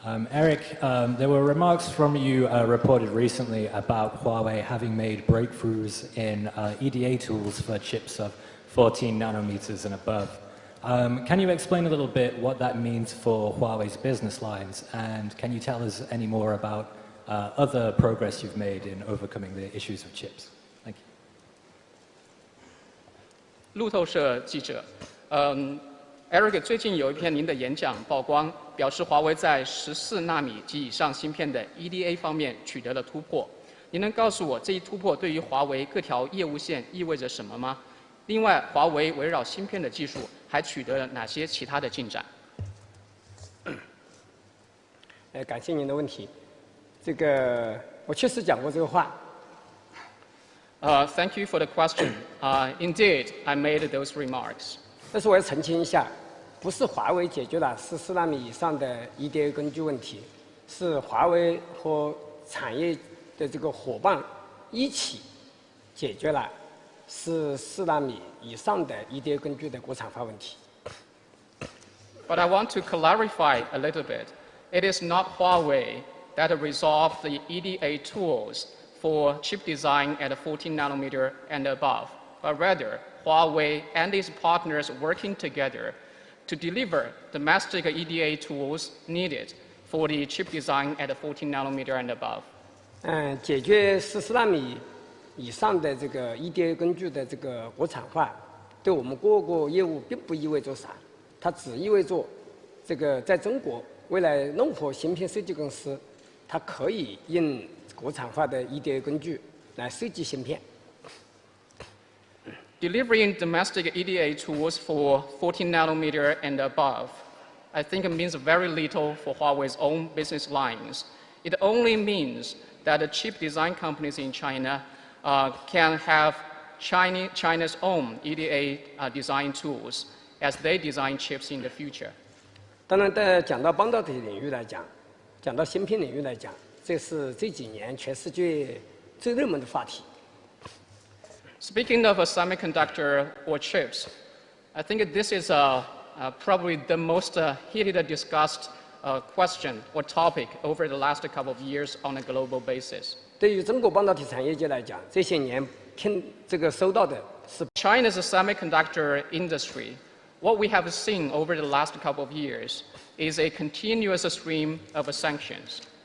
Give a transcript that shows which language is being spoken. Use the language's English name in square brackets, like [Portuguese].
[English] Eric, there were remarks from you reported recently about Huawei having made breakthroughs in EDA tools for chips of 14 nanometers and above. Can you explain a little bit what that means for Huawei's business lines? And can you tell us any more about other progress you've made in overcoming the issues of chips? Thank you. [Chinese] 路透社记者，Eric 最近有一篇您的演讲曝光，表示华为在14纳米及以上芯片的 EDA 方面取得了突破。您能告诉我这一突破对于华为各条业务线意味着什么吗？另外，华为围绕芯片的技术还取得了哪些其他的进展？感谢您的问题。这个我确实讲过这个话。 [English] Thank you for the question. Indeed, I made those remarks. [Chinese] 但是我要澄清一下，不是华为解决了14纳米以上的 EDA 根据问题，是华为和产业的这个伙伴一起解决了14纳米以上的 EDA 根据的国产化问题。 [English] But I want to clarify a little bit. It is not Huawei that resolved the EDA tools for chip design at 14 nanometer and above, but rather Huawei and its partners working together to deliver domestic EDA tools needed for the chip design at 14 nanometer and above. [Chinese] 解决14纳米以上的这个 EDA 根据的这个国产化，对我们各个业务并不意味着啥，它只意味着这个在中国未来任何芯片设计公司，它可以用国产化的 EDA 根据来设计芯片。 [English] Delivering domestic EDA tools for 14 nanometer and above, I think it means very little for Huawei's own business lines. It only means that the chip design companies in China can have China's own EDA design tools as they design chips in the future. [Chinese] 当然，讲到半导体领域来讲，讲到芯片领域来讲，这是这几年全世界最热门的话题。 [English] Speaking of a semiconductor or chips, I think this is probably the most heated discussed question or topic over the last couple of years on a global basis. [Chinese] 对于中国半导体产业界来讲，这些年收到的是 [English] China's semiconductor industry. What we have seen over the last couple of years is a continuous stream of sanctions.